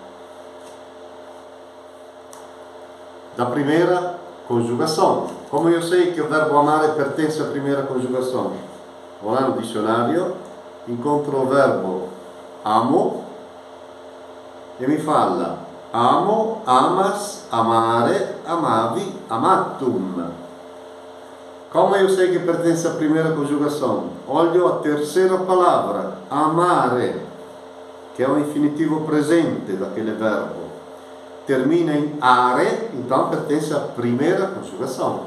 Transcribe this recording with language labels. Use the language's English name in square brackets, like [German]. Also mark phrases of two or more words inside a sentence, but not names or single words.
[Portuguese] Da primeira conjugação. Como eu sei que o verbo amare pertence à primeira conjugação? Vou lá no dicionário, encontro o verbo amo e mi fala amo, [Latin] amas, amare, amavi, amatum. [Portuguese] Como eu sei que pertence à primeira conjugação? Olho a terceira palavra, amare, que é o infinitivo presente daquele verbo. Termina em are, então pertence à primeira conjugação.